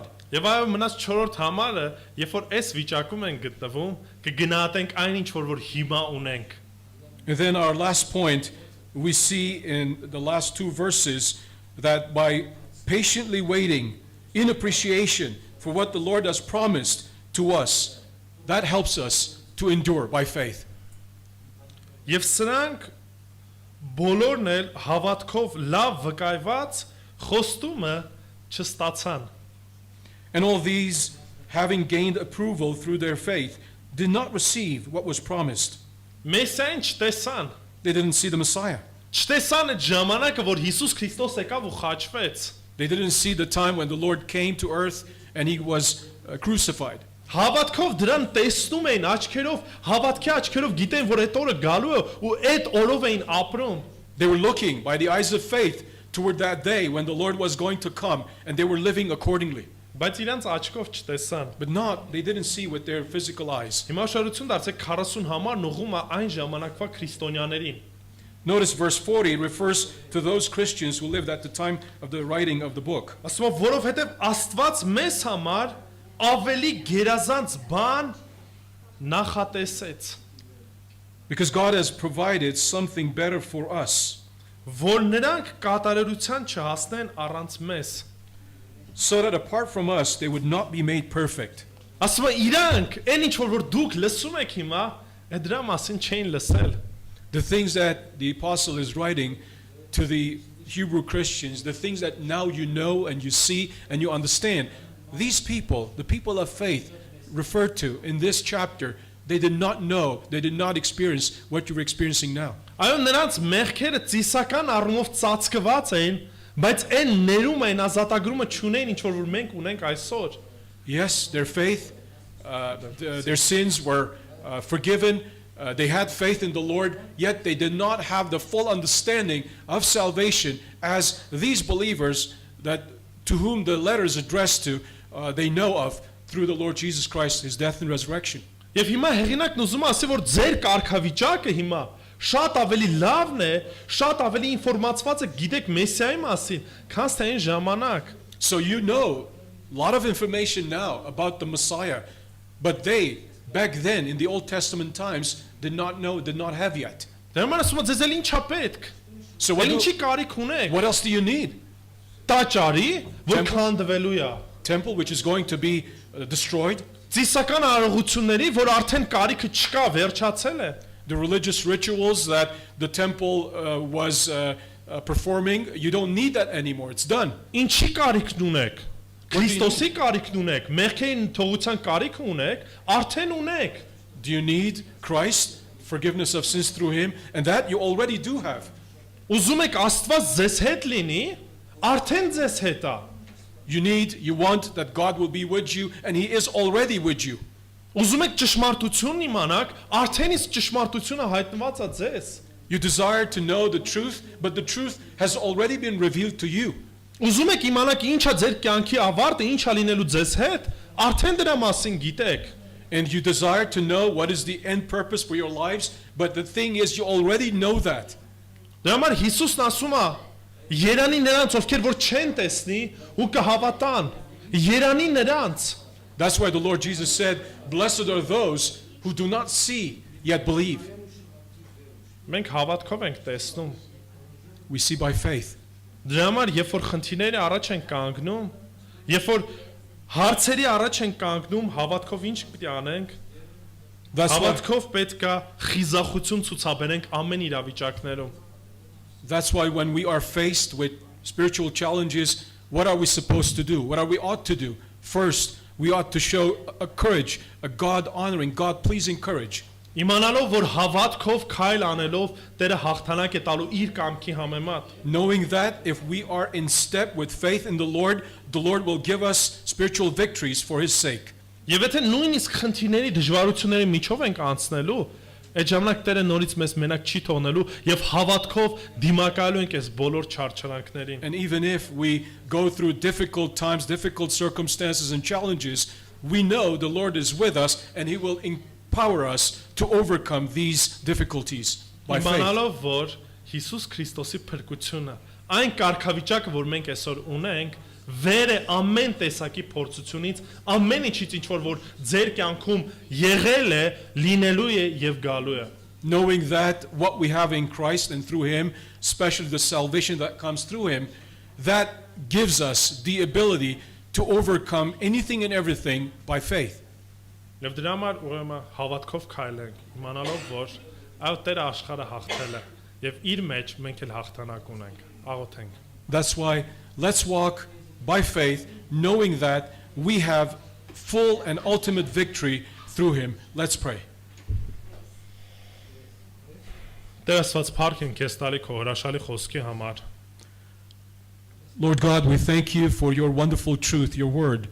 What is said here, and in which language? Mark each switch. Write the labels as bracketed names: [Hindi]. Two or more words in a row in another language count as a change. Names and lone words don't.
[Armenian] Եվ այո մնաց 4-րդ համարը, երբ որ այս վիճակում ենք գտնվում, կգնահատենք այն ինչ որ հիմա ունենք։ [English] And then our last point, we see in the last two verses that by patiently waiting in appreciation for what the Lord has promised to us, that helps us to endure by faith. [Armenian] Եվ սրանք բոլորն էլ հավատքով լավ վկայված խոստումը չստացան։ [English] And all these, having gained approval through their faith, did not receive what was promised. [Armenian] Մեսիային չտեսան։ [English] They didn't see the Messiah. [Armenian] Չտեսան այդ ժամանակը, որ Հիսուս Քրիստոս եկավ ու խաչվեց։ [English] They didn't see the time when the Lord came to earth and he was crucified. [Armenian] Հավատքով դրան տեսնում էին աչքերով, հավատքի աչքերով գիտեն, որ այդ օրը գալու է ու այդ օրով էին ապրում։ [English] They were looking by the eyes of faith toward that day when the Lord was going to come, and they were living accordingly. [Armenian] Բայց իրանց աչքով չտեսան։ [English] But they didn't see with their physical eyes. [Armenian] Հիմա շարություն դարձեք 40 համար ուղղում է այն ժամանակվա քրիստոնյաներին։ [English] Notice verse 40 refers to those Christians who lived at the time of the writing of the book. [Armenian] Ասում է, որովհետև Աստված մեզ համար ավելի գերազանց բան նախատեսեց, [English] Because God has provided something better for us, [Armenian] որ նրանք կատարելության չհասնեն առանց մեզ։ [English] so that apart from us they would not be made perfect. [Armenian] Ասում է, իրանք այն ինչ որ դուք լսում եք հիմա, այդ դրա մասին չէին լսել։ [English] The things that the apostle is writing to the Hebrew Christians, the things that now you know and you see and you understand, these people, the people of faith referred to in this chapter, they did not know, they did not experience what you're experiencing now. [Armenian] Այո, նրանց մեղքերը ծիսական առումով ծածկված էին, բայց այն ներում այն ազատագրումը չունեն, ինչ որ մենք ունենք այսօր։ [English] Yes, their faith, their sins were forgiven. They had faith in the Lord, yet they did not have the full understanding of salvation as these believers that to whom the letter is addressed to, they know of through the Lord Jesus Christ, his death and resurrection. [Armenian] Եվ հիմա հեղինակն ուզում է ասի, որ ձեր կարգավիճակը հիմա շատ ավելի լավն է, շատ ավելի ինֆորմացված եք, գիտեք Մեսիայի մասին, քան թե այն ժամանակ։ [English] So you know a lot of information now about the Messiah, but they, back then in the Old Testament times, did not know, did not have yet. [Armenian] Դե ման ասում է, ձեզ էլ ինչա պետք։ [English] So [Armenian] Ինչի կարիք ունեք։ [English] what else do you need? [Armenian] Տաճարի, որ [English] Temple. [Armenian] քանդվելու է։ [English] Temple which is going to be destroyed? [Armenian] Ծիսական արարողությունների, որ արդեն կարիքը չկա, վերջացել է։ [English] The religious rituals that the temple was performing, you don't need that anymore. It's done. [Armenian] Ինչի կարիքն ունեք։ [English] do you [Armenian] Քրիստոսի կարիքն ունեք, մեղքերին թողության կարիք ունեք, արդեն ունեք։ [English] Do you need Christ, forgiveness of sins through him? And that you already do have. [Armenian] Ուզում եք Աստված ձեզ հետ լինի, արդեն ձեզ հետ է։ [English] You want that God will be with you, and he is already with you. [Armenian] Ուզում եք ճշմարտությունն իմանաք, արդեն իսկ ճշմարտությունը հայտնված է ձեզ։ [English] You desire to know the truth, but the truth has already been revealed to you. [Armenian] Ուզում եք իմանաք ինչա ձեր կյանքի ավարտը, ինչա լինելու ձեզ հետ, արդեն դրա մասին գիտեք։ [English] And you desire to know what is the end purpose for your lives, but the thing is you already know that. [Armenian] Դրա համար Հիսուսն ասում է. Երանի նրանց, ովքեր որ չեն տեսնի ու կհավատան։ Երանի նրանց։ [English] That's why the Lord Jesus said, "Blessed are those who do not see yet believe." [Armenian] Մենք հավատքով ենք տեսնում։ [English] We see by faith. [Armenian] Դրա համար երբ որ խնդիրների առաջ են կանգնում, երբ որ հարցերի առաջ են կանգնում, հավատքով ինչ պետք է անենք։ [English] That's why, [Armenian] Հավատքով պետք է խիզախություն ցուցաբերենք ամեն իրավիճակներում։ [English] that's why when we are faced with spiritual challenges, what are we supposed to do? What are we ought to do? First, we ought to show a courage, a God-honoring, God-pleasing courage. [Armenian] Իմանալով, որ հավատքով քայլ անելով Տերը հաղթանակ է տալու իր կամքի համեմատ։ [English] Knowing that if we are in step with faith in the Lord will give us spiritual victories for His sake. [Armenian] Եվ եթե նույնիսկ խնդիրների դժվարությունների միջով ենք անցնելու, այդ ժամանակ Տերը նորից մեզ մենակ չի թողնելու եւ հավատքով դիմակայելու ենք այս բոլոր չարչարանքներին։ [English] And even if we go through difficult times, difficult circumstances and challenges, we know the Lord is with us and He will empower us to overcome these difficulties by faith. [Armenian] Իմանալով, որ Հիսուս Քրիստոսի փրկությունը, այն կարգավիճակը, որ մենք այսօր ունենք, վեր է ամեն տեսակի փորձությունից, ամեն ինչից ինչ որ ձեր կյանքում եղել է, լինելու է եւ գալու է։ [English] Knowing that what we have in Christ and through Him, especially the salvation that comes through Him, that gives us the ability to overcome anything and everything by faith. [Armenian] Եվ դրա համար ուրեմն հավատքով քայլենք, իմանալով, որ այո Տերը աշխարհը հաղթել է եւ իր մեջ մենք էլ հաղթանակ ունենք։ Աղոթենք։ [English] That's why let's walk by faith, knowing that we have full and ultimate victory through Him. Let's pray. [Armenian] Տեր Աստված, փառք ենք քեզ տալի քո հրաշալի խոսքի համար։ [English] Lord God, we thank You for Your wonderful truth, Your word,